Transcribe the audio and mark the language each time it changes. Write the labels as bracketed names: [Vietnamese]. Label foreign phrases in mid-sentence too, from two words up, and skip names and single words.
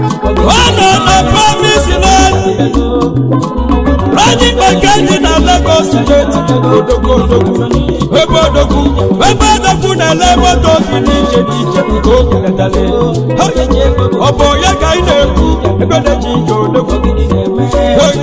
[Igbo] Ọ nọ na [English] promise land. Running back [Igbo] dị na Lagos State. Odogwu, odogwu. Ebe odogwu, ebe odogwu na-ele moto dị n'iche n'iche nke o bulatale. Ha! Ọ bụ onye ka ị na-ekwu? Ego na-eji ije odogwu. Hey!